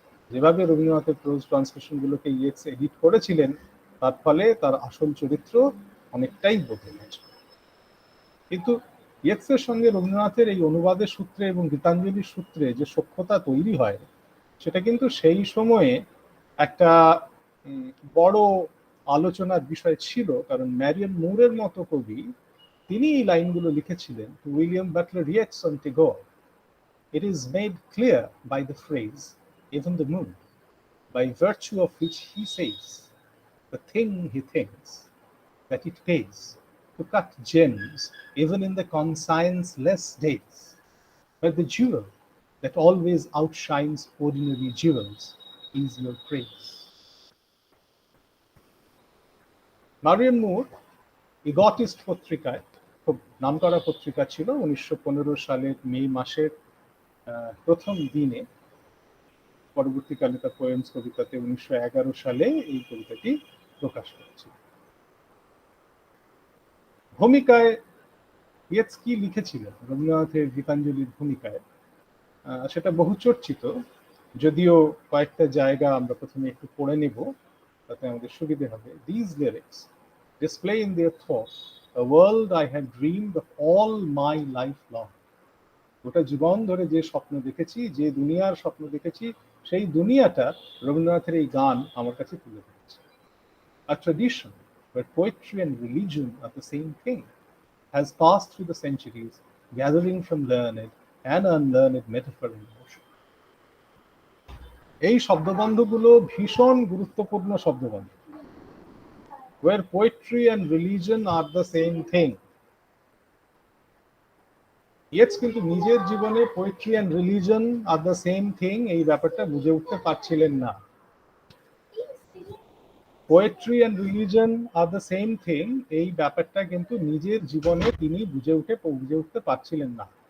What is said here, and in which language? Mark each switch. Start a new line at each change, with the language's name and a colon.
Bangla: যেভাবে রবীন্দ্রনাথের pros ট্রান্সলেশনগুলোকে Yeats edit করেছিলেন, তার ফলে তার আসল চরিত্র অনেকটাই বদলে গেছে। কিন্তু ইয়েটসের সঙ্গে রবীন্দ্রনাথের এই অনুবাদের সূত্রে এবং গীতাঞ্জলির সূত্রে যে সখ্যতা তৈরি হয়, সেটা কিন্তু সেই সময়ে একটা বড় আলোচনার বিষয় ছিল। কারণ ম্যারিয়ান মুরের মতো কবি, তিনি এই লাইনগুলো লিখেছিলেন,
English: William Butler Yeats on Tagore, it is made clear by the phrase, even the moon, by virtue of which he says, the thing he thinks, that it pays to cut gems even in the conscience-less days. But the jewel that always outshines ordinary jewels is your praise.
Bangla: Marianne মুর ইগটিস্ট পত্রিকায়, খুব নামকরা পত্রিকা ছিল, 1915 সালের মে মাসের প্রথম দিনে, পরবর্তীকালে তার পোয়েমস কবিতাতে 1911 সালে এই কবিতাটি প্রকাশ করেছিল। ভূমিকায় ইয়েটস কি লিখেছিলেন রবীন্দ্রনাথের গীতাঞ্জলির ভূমিকায়, সেটা বহু চর্চিত, যদিও কয়েকটা জায়গা আমরা প্রথমে একটু পড়ে নেব, তাতে আমাদের সুবিধে হবে।
English: These lyrics display in their thought a world I had dreamed of all my life long.
Bangla: গোটা জীবন ধরে যে স্বপ্ন দেখেছি, যে দুনিয়ার স্বপ্ন দেখেছি, সেই দুনিয়াটা রবীন্দ্রনাথের এই গান আমার কাছে তুলে ধরেছে।
English: A tradition where poetry and religion are the same thing has passed through the centuries, gathering from learned and unlearned metaphor and emotion.
Bangla: এই শব্দবন্ধগুলো ভীষণ গুরুত্বপূর্ণ শব্দবন্ধ।
English: Where poetry and religion are the same thing.
Bangla: Yeats কিন্তু নিজের জীবনে
English: poetry and religion are the same thing
Bangla: এই ব্যাপারটা বুঝে উঠতে পারছিলেন না।
English: poetry and religion are the same thing
Bangla: এই ব্যাপারটা কিন্তু নিজের জীবনে তিনি বুঝে উঠতে পারছিলেন না।